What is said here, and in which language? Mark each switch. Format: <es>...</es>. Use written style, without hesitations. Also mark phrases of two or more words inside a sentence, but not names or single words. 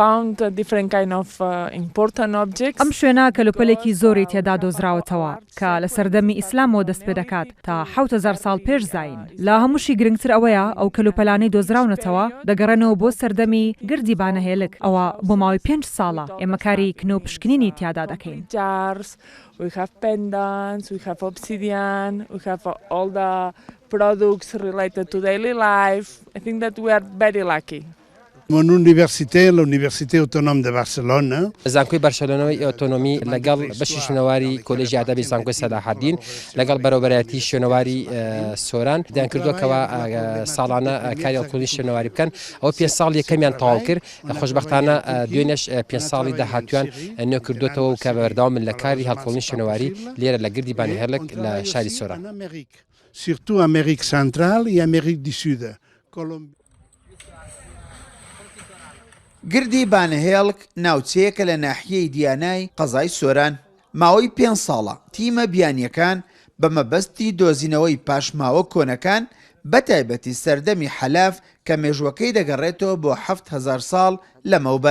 <ckb>ئەم شوێنە کەلوپەلێکی زۆری تێدا دۆزراوەتەوە کە لە سەردەمی ئیسلامەوە دەست پێ دەکات تا 7,000 ساڵ پێش زاین. لا هەمووشی گرنگتر ئەوەیە ئەو کەلوپەلانەی دۆزراونەتەوە دەگەڕێنەوە بۆ سەردەمی گردی بانەهێلک. ئەوە بۆ ماوەی 5 ساڵە ئێمە کاری کنە و پشکنینی تیادا دەکەین.</ckb> <en>We have pendants, we have obsidian, we have all the products related to daily life. I think that we are very lucky.</en> <fr>Mon université, l'Université autonome de Barcelone.</fr> <ckb>زانکۆی بەرشلۆنەوەی ئۆتۆنۆمی لەگەڵ بەشی شوێنەواری کۆلێژی ئادەبی زانکۆی سەلاحەدین لەگەڵ بەرەوبەرایەتی شوێنەواری سۆران دیان کردووەکەوە ساڵانە کاری هەڵکۆڵی شوێنەواری بکەن. ئەوە 5 ساڵ یەکەمیان تەواو کرد. خۆشبەختانە دوێنێش 5 ساڵی داهاتوویان نوێ کردوێتەوە و کە بەردەوامن لە کاری هەڵکۆڵی شوێنەواری لێرە لە گردی بانەهێڵک لە شاری سۆران.</ckb> <fr>Surtout Amérique centrale et Amérique du Sud.</fr> <ckb>گردی بانەهێڵک ناوچەیەکە لە ناحیەی دیانای قەزای سۆران. ماوەی 5 ساڵە تیمە بیانیەکان بە مەبەستی دۆزینەوەی پاشماوە کۆنەکان بەتایبەتی سەردەمی حەلاف کە مێژوەکەی دەگەڕێتەوە بۆ 7,000 ساڵ لەمەوبەر.</ckb>